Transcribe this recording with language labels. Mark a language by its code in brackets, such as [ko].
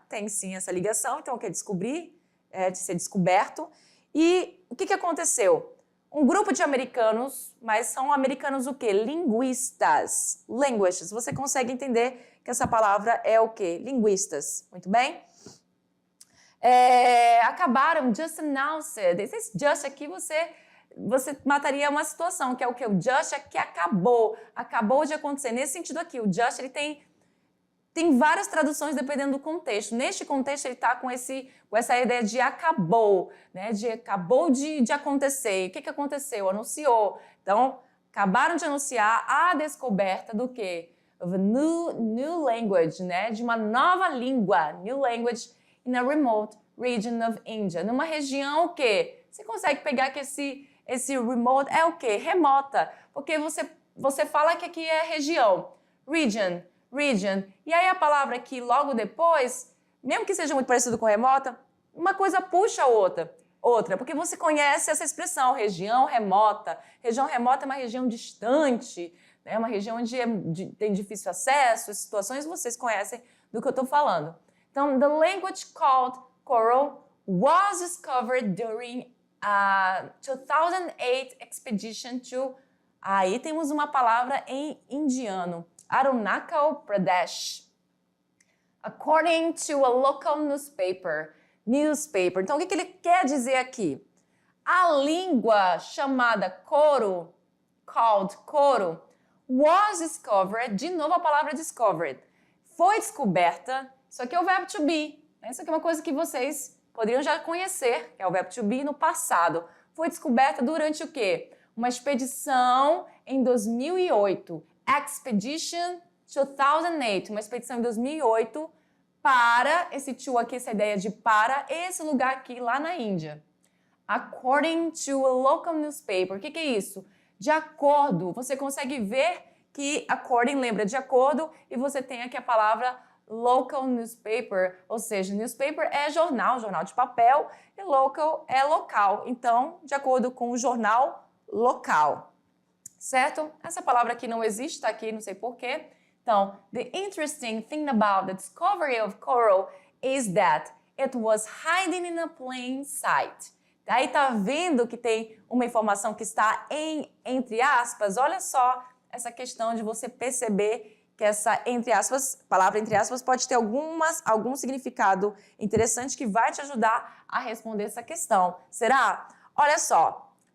[pt] Tem sim essa ligação, então o que é descobrir, de ser descoberto. E o que aconteceu? Um grupo de americanos, mas são americanos o quê? Linguistas. Languages. Você consegue entender que essa palavra é o quê? Linguistas. Muito bem? Acabaram, [en] just announced. [pt] Esse just aqui você mataria uma situação, que é o quê? O just é que acabou de acontecer. Nesse sentido aqui, o just ele tem várias traduções dependendo do contexto. Neste contexto, ele está com essa ideia de acabou, né? Acabou de acontecer. O que aconteceu? Anunciou. Então, acabaram de anunciar a descoberta do quê? [en] Of a new language, [pt] né? De uma nova língua. [en] New language in a remote region of India. [pt] Numa região o quê? Você consegue pegar que esse remote é o quê? Remota. Porque você fala que aqui é região. Region. E aí a palavra aqui logo depois, mesmo que seja muito parecido com remota, uma coisa puxa a outra, porque você conhece essa expressão, região remota. Região remota é uma região distante, né? Uma região onde tem difícil acesso, situações vocês conhecem do que eu estou falando. [en] Então, the language called Koro was discovered during a 2008 expedition to... [pt] Aí temos uma palavra em indiano. [en] Arunachal Pradesh. According to a local newspaper. [pt] Então, o que ele quer dizer aqui? A língua chamada Koro, called Koro, [en] was discovered, [pt] de novo a palavra discovered, foi descoberta, isso aqui é o verbo to be, né? Isso aqui é uma coisa que vocês poderiam já conhecer, que é o verbo to be no passado. Foi descoberta durante o quê? Uma expedição em 2008. Expedition 2008, uma expedição em 2008 para esse to aqui, essa ideia de para esse lugar aqui lá na Índia. [en] According to a local newspaper. [pt] O que é isso? De acordo. Você consegue ver que according lembra de acordo e você tem aqui a palavra local newspaper, ou seja, newspaper é jornal de papel e local é local. Então, de acordo com o jornal local. Certo? Essa palavra aqui não existe, está aqui, não sei porquê. [en] Então, the interesting thing about the discovery of coral is that it was hiding in a plain sight. [pt] Daí tá vendo que tem uma informação que está entre aspas. Olha só essa questão de você perceber que essa palavra entre aspas pode ter algum significado interessante que vai te ajudar a responder essa questão. Será? Olha só.